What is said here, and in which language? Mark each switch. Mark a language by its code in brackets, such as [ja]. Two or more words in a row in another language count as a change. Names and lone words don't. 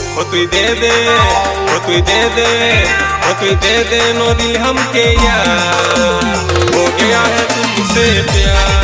[bn] তুই দে দে, ও তুই দে দে, ও তুই [hi] दे दे नो दिल हमके यार, हो गया है तुमसे प्यार।